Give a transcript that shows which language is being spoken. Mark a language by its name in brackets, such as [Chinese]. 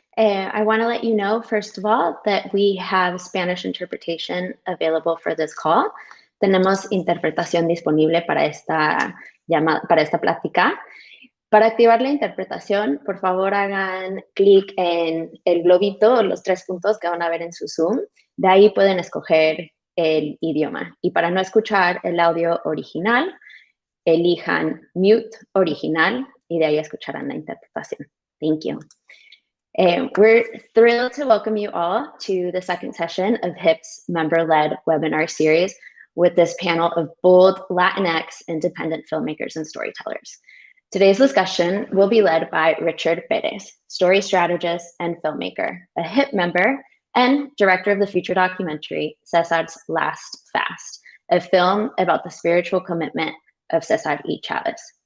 [English] I want to let you know, first of all, that we have Spanish interpretation available for this call. [Spanish] Tenemos interpretación disponible para esta plática. Para activar la interpretación, por favor, hagan clic en el globito o los 3 puntos que van a ver en su Zoom. De ahí pueden escoger el idioma. Y para no escuchar el audio original, elijan mute original y de ahí escucharán la interpretación. [English] Thank you. We're thrilled to welcome you all to the second session of HIP's member-led webinar series with this panel of bold Latinx independent filmmakers and storytellers. Today's discussion will be led by Richard Perez, story strategist and filmmaker, a HIP member and director of the feature documentary Cesar's Last Fast, a film about the spiritual commitment of Cesar Y. Chavez.